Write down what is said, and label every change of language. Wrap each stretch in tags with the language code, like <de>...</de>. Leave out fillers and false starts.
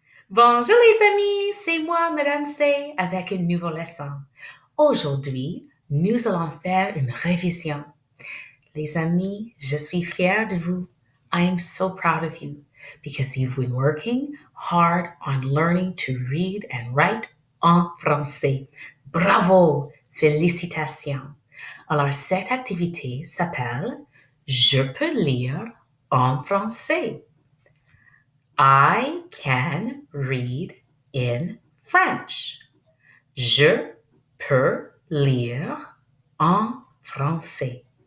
<fr>Bonjour les amis, c'est moi, Madame C, avec une nouvelle leçon. Aujourd'hui, nous allons faire une révision. Les amis, je suis fière de vous.</fr> <en>I am so proud of you because you've been working hard on learning to read and write</en> <fr>en français. Bravo! Félicitations! Alors, cette activité s'appelle Je peux lire en français.</fr> <en>I can read in French.</en> <fr>Je peux lire en français.</fr>